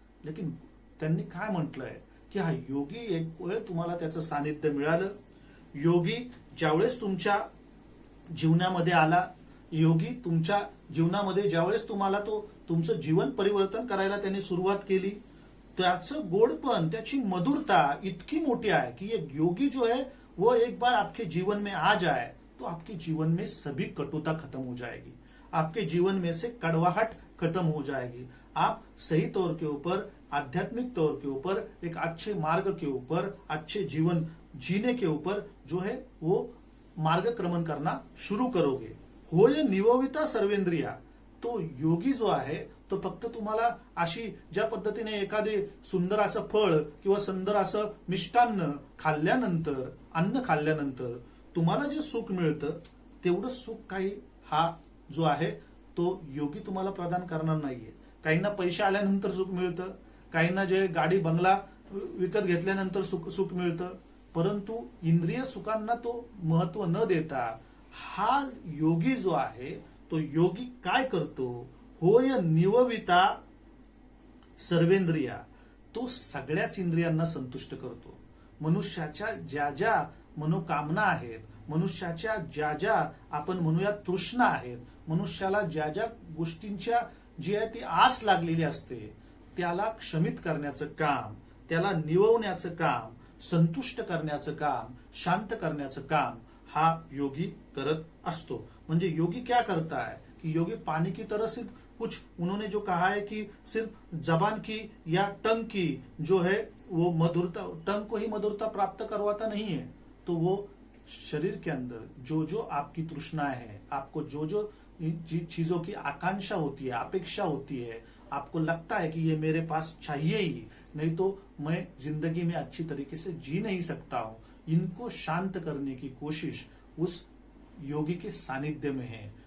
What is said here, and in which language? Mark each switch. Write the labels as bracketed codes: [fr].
[mr] लेकिन त्यांनी काय म्हटलंय की हा योगी एक वेळ तुम्हाला त्याचं सानिध्य मिळालं, योगी ज्यावेळेस तुमच्या जीवनामध्ये आला, योगी तुमच्या जीवनामध्ये ज्यावेळेस तुम्हाला तो तुमचं जीवन परिवर्तन करायला त्यांनी सुरुवात केली, त्याचं गोडपण त्याची मधुरता इतकी मोठी आहे कि [hi] ये योगी जो है वो एक बार आपके जीवन में आ जाए तो आपके जीवन में सभी कटुता खत्म हो जाएगी, [mr] आपके जीवन में से कड़वाहट खत्म हो जाएगी। [hi] आप सही तौर के ऊपर, आध्यात्मिक तौर के ऊपर, एक अच्छे मार्ग के ऊपर, अच्छे जीवन जीने के ऊपर जो है वो मार्गक्रमण करना शुरू करोगे। [mr] होय निवविता सर्वेंद्रिया, तो योगी जो आहे तो फक्त तुम्हाला अशी ज्या पद्धतीने एखादे सुंदर असं फळ किंवा सुंदर असं मिष्टान्न खाल्ल्यानंतर, अन्न खाल्ल्यानंतर तुम्हाला जे सुख मिळतं तेवढं सुख काही हा जो आहे तो योगी तुम्हाला प्रदान करणार नाहीये। काहींना पैसे आल्यानंतर सुख मिळतं, काहींना जे गाडी बंगला विकत घेतल्यानंतर सुख मिळतं, परंतु इंद्रिय सुखांना तो महत्व न देता हा योगी जो आहे तो योगी काय करतो, होय निवविता सर्वेंद्रिया, तो सगळ्याच इंद्रियांना संतुष्ट करतो। मनुष्याच्या ज्या ज्या मनोकामना आहेत, मनुष्याच्या ज्या ज्या आपण म्हणूया तृष्णा आहेत, मनुष्याला ज्या ज्या गोष्टींच्या जी आहे ती आस लागलेली असते त्याला क्षमित करण्याचं काम, त्याला निववण्याचं काम, संतुष्ट करण्याचं काम, शांत करण्याचं काम हा योगी करत असतो। [hi] म्हणजे योगी क्या करता है कि योगी पानी की तरह सिर्फ कुछ, उन्होंने जो कहा है कि सिर्फ जबान की या टंग की जो है वो मधुरता, टंग को ही मधुरता प्राप्त करवाता नहीं है, तो वो शरीर के अंदर जो जो आपकी तृष्णा है, आपको जो जो चीजों की आकांक्षा होती है, अपेक्षा होती है, आपको लगता है कि ये मेरे पास चाहिए ही, नहीं तो मैं जिंदगी में अच्छी तरीके से जी नहीं सकता हूं, इनको शांत करने की कोशिश उस योगी के सानिध्य में है।